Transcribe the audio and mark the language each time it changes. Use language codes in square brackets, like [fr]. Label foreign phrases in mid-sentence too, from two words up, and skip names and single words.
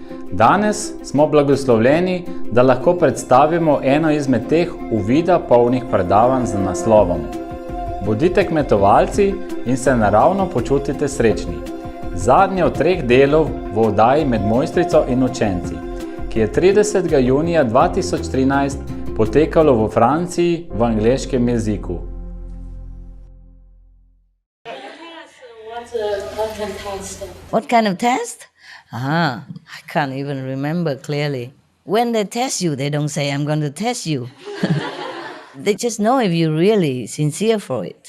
[sl] Danes smo blagoslovljeni, da lahko predstavimo eno izmed teh uvida polnih predavanj z naslovom Bodite kmetovalci in se naravno počutite srečni. Zadnje od 3 delov v oddaji Med mojstrico in učenci, ki je 30. junija 2013 potekalo v Franciji v angleškem jeziku. [en] What kind of test? I can't even remember clearly. When they test you, they don't say, I'm going to test you. They just know if you're really sincere for it.